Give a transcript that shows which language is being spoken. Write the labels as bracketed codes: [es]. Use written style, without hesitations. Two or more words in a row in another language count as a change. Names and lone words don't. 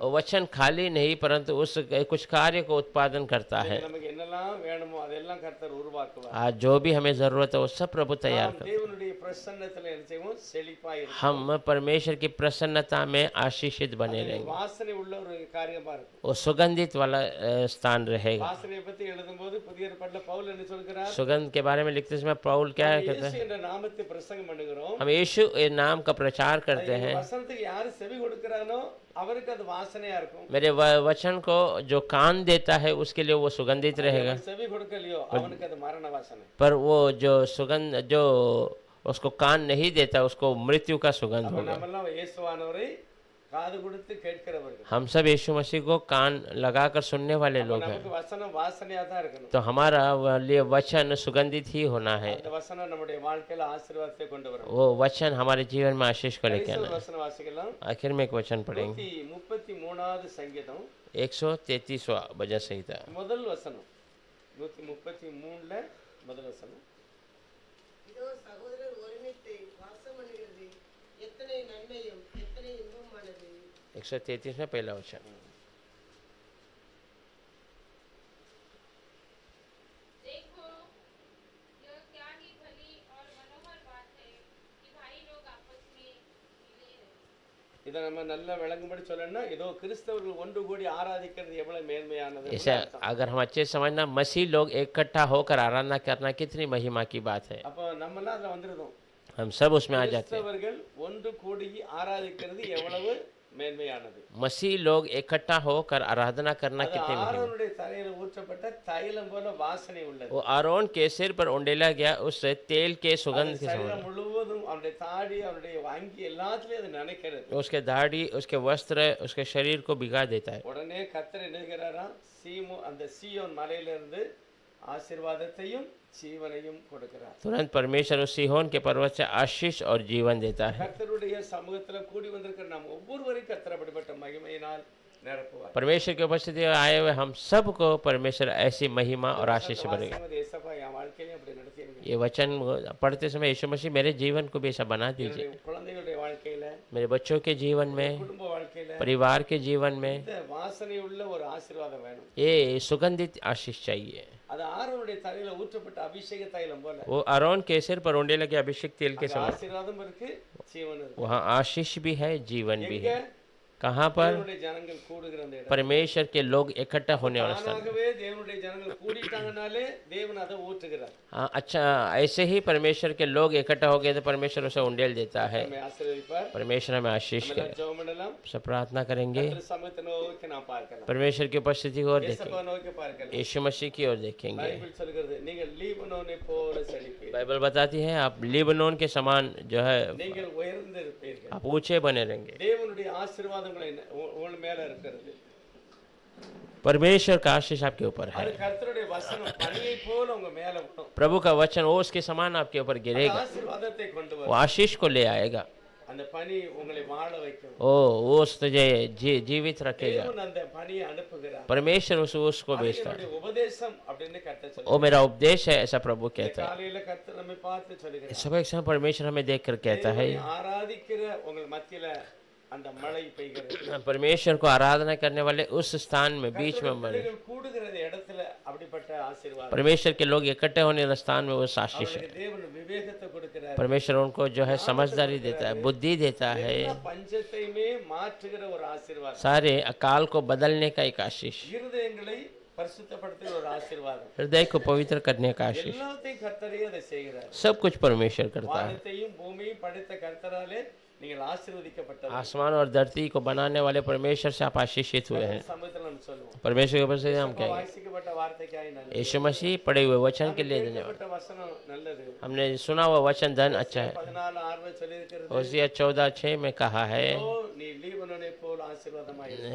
[hi] और वचन खाली नहीं परंतु उस कुछ कार्य को उत्पादन करता है। [ta] நமக்கு என்னெல்லாம் வேணுமோ அதெல்லாம் கர்த்தர் உருவாக்குவார். [hi] आज जो भी हमें जरूरत है वो सब प्रभु तैयार करता है। [ta] தேவனுடைய பிரசன்னத்துல என்ன செய்வோம்? செழிப்பாய் இருக்கும். [hi] हम परमेश्वर की प्रसन्नता में आशीषित बने रहेंगे। [ta] வாசனை உள்ள ஒரு காரியமா இருக்கும். [hi] वो सुगंधित वाला स्थान रहेगा। [ta] வாசனையை பத்தி எழுதும்போது புதிய ஏற்பாட்டுல பவுல் என்ன சொல்கிறார்? [hi] सुगंध के बारे में लिखते समय पौल क्या कहते हैं? [ta] இயேசு என்ற நாமத்தை பிரசங்கம் பண்ணுகிறோம். [hi] हम यीशु के नाम का प्रचार करते हैं। [ta] வசனத்துக்கு யாரு செவி கொடுக்கறானோ அவருக்கு அது வாசனையா இருக்கும். [hi] मेरे वचन को जो कान देता है उसके लिए वो सुगंधित रहेगा, [ta] செவி கொடுக்கலையோ அவனுக்கு அது மரண வாசனை. [hi] पर वो जो सुगंध जो उसको कान नहीं देता उसको मृत्यु का सुगंध होगा। [ta] நம்மெல்லாம் இயேசுவானவரை காது கொடுத்து கேட்கிறவர்கள். [hi] हम सब यीशु मसीह को कान लगाकर सुनने वाले लोग हैं, [ta] நமக்கு வசனம் வாசனையா தான் இருக்கணும். [hi] तो हमारा लिए वचन सुगंधित ही होना है। [ta] அந்த வசனம் நம்முடைய வாழ்க்கையில ஆசீர்வாதத்தை கொண்டு வரும். [hi] वो वचन हमारे जीवन में आशीष को लेके आना है। [ta] வசனம் வாசிக்கலாம். [hi] आखिर में एक वचन पढ़ेंगे, [ta] 133வது சங்கீதம் [hi] 133वां भजन संहिता, [ta] முதல் வசனம். 133ல முதல் வசனம். இதோ சகோதரர் ஒருமித்து வாசம் பண்ணுகிறது எத்தனை நன்மையும் எத்தனை இன்பமானது. [hi] 133 में पहला वचन। देखो यह क्या ही भली और मनोहर बात है कि भाई लोग आपस में मिले रहें। [ta] இதை நம்ம நல்லா விளங்கும்படி சொல்லணும்னா ஏதோ கிறிஸ்தவர்கள் ஒன்று கூடி ஆராதிக்கிறது எவ்வளவு மேன்மையானது. [hi] इसे अगर हम अच्छे से समझना, मसीह लोग इकट्ठा होकर आराधना करना कितनी महिमा की बात है। [ta] அப்ப நம்மலாம் அதுல வந்துருந்தோம். [hi] हम सब उसमें आ जाते हैं। [ta] கிறிஸ்தவர்கள் ஒன்று கூடி ஆராதிக்கிறது எவ்வளவு மேன்மையானது. [hi] मसीह लोग इकट्ठा होकर आराधना करना [ta] அது [hi] कितनी महिमा। [ta] ஆரோனுடைய தலையில ஊற்றப்பட்ட தைலம் போல வாசனை உள்ளது. [hi] वो आरोन के सिर पर उंडेला गया उस तेल के सुगंध के [ta] சரீரம் [hi] समान, [ta] முழுவதும் அவருடைய தாடி அவருடைய அங்கி எல்லாத்துலயும் அது நினைக்கிறது. [hi] उसके दाढ़ी उसके वस्त्र उसके शरीर को भिगा देता है। [ta] உடனே கர்த்தர் எழுதுகிறாராம், அந்த சீயோன் மலையிலிருந்து ஆசீர்வாதத்தையும் ஜீவனையும் கொடுக்கிறார். [hi] तुरंत परमेश्वर उस सीहोन के पर्वत से आशीष और जीवन देता है। [ta] கர்த்தருடைய சமூகத்துல கூடி வந்திருக்கிற நாம் ஒவ்வொருவரையும் கர்த்தர் அப்படிப்பட்ட மகிமையினால் நிரப்புவார். [hi] परमेश्वर की उपस्थिति में आए हुए हम सबको परमेश्वर ऐसी महिमा और आशीष से भरेगा। [ta] வாசிக்கும்போது ஏசப்பா என் வாழ்க்கையில அப்படி நடத்திருங்க. [hi] ये वचन पढ़ते समय यीशु मसीह मेरे जीवन को भी ऐसा बना दीजिए, [ta] என்னுடைய குழந்தைகளுடைய வாழ்க்கையில, [hi] मेरे बच्चों के जीवन में, [ta] குடும்ப வாழ்க்கையில [hi] परिवार के जीवन में [ta] இந்த வாசனை உள்ள ஒரு ஆசீர்வாதம் வேணும். [hi] ये सुगंधित आशीष चाहिए। [ta] அது ஆரோனுடைய தலையில ஊற்றப்பட்ட அபிஷேக தைலம் போல [hi] वो आरोन के सिर पर उंडे लगे अभिषेक तेल के [ta] அங்க [hi] समान [ta] ஆசீர்வாதம் இருக்கு, ஜீவன் இருக்கு. [hi] वहाँ आशीष भी है, जीवन भी [ta] எங்க [hi] है। कहाँ पर? [ta] தேவனுடைய ஜனங்கள் கூடுகிற அந்த இடம். [hi] परमेश्वर के लोग इकट्ठा होने वाला स्थान। [ta] தானாகவே தேவனுடைய ஜனங்கள் கூடிட்டாங்கனாலே தேவன் அதை ஊற்றுகிறார். [hi] हाँ, अच्छा, ऐसे ही परमेश्वर के लोग इकट्ठा हो गए तो परमेश्वर उसे उंडेल देता है। [ta] நம்மை ஆசீர்வதிப்பார். [hi] परमेश्वर हमें आशीष [ta] நம்ம [hi] करे। [ta] ஜெபம் பண்ணலாம். [hi] सब प्रार्थना करेंगे, [ta] கர்த்தர் சமூகத்தை நோக்கி நாம் பார்க்கலாம். [hi] परमेश्वर की उपस्थिति की ओर देखेंगे, [ta] ஏசப்பா நோக்கி பார்க்கலாம். [hi] यीशु मसीह की ओर देखेंगे। [ta] பைபிள் சொல்கிறது நீங்கள் லீபனோனை போல செழிப்பீர்கள். [hi] बाइबल बताती है आप लिबनोन के समान जो है [ta] நீங்கள் உயர்ந்திருப்பீர்கள். [hi] आप ऊंचे बने रहेंगे। [ta] தேவனுடைய ஆசீர்வாதங்களை உங்கள் மேல இருக்கிறது. [hi] परमेश्वर का आशीष आपके ऊपर है। [ta] அது கர்த்தருடைய வசனம் பனியை போல உங்க மேல விடும். [hi] प्रभु का वचन ओस के समान आपके ऊपर गिरेगा, [ta] ஆசீர்வாதத்தை கொண்டு [hi] वो [ta] வரும். [hi] आशीष को ले आएगा। [ta] அந்த பனி உங்களை வாழ வைக்கும். [hi] ओ ओस तुझे जीवित रखेगा। [ta] தேவன் அந்த பனியை அனுப்புகிறார். [hi] परमेश्वर उस ओस को भेजता है। [ta] என்னுடைய உபதேசம் அப்படின்னு கர்த்தர் [hi] वो [ta] சொல்றார். [hi] मेरा उपदेश है, ऐसा प्रभु कहता है। [ta] காலையில கர்த்தர் நம்மை பார்த்து சொல்கிறார். [hi] सब एक समय परमेश्वर हमें देख कर कहता है, [ta] தேவனை ஆராதிக்கிற உங்கள் மத்தியில அந்த மழை பெய்கிறது. [hi] परमेश्वर को आराधना करने वाले उस स्थान में बीच में मरे, [ta] பிள்ளைகள் கூடுகிற இடத்துல அப்படிப்பட்ட ஆசீர்வாதம். [hi] परमेश्वर के लोग इकट्ठे होने वाले स्थान में वो आशीष है। [ta] அவர்களுக்கு தேவன் விவேகத்தை கொடுக்கிறார். [hi] परमेश्वर उनको जो है समझदारी देता है, बुद्धि देता है, [ta] எல்லா பஞ்சத்தையுமே மாற்றுகிற ஒரு ஆசீர்வாதம். [hi] सारे अकाल को बदलने का एक आशीष, [ta] இருதயங்களை பரிசுத்தப்படுத்துகிற ஒரு ஆசீர்வாதம். [hi] हृदय को पवित्र करने का आशीष। [ta] எல்லாத்தையும் கர்த்தரே அதை செய்கிறார். [hi] सब कुछ परमेश्वर करता है। [ta] வானத்தையும் பூமியையும் படைத்த கர்த்தராலே நீங்கள் ஆசீர்வதிக்கப்பட்டவர். [hi] आसमान और धरती को बनाने वाले परमेश्वर से आप आशीषित हुए हैं। [ta] சமயத்துல நம்ம சொல்லுவோம். [hi] परमेश्वर के ऊपर से हम कहेंगे, [ta] வாசிக்கப்பட்ட வார்த்தைக்காய் நன்றி. [hi] यीशु मसीह पढ़े हुए वचन के लिए धन्यवाद। [ta] கேட்கப்பட்ட வசனம் நல்லது. [hi] हमने सुना हुआ वचन धन अच्छा है। [ta] 14:6 சொல்லியிருக்கிறது. [hi] होशिया 14:6 में कहा है, [ta] ஓ நீ லீபனோனை போல் ஆசீர்வாதமாய் இரு.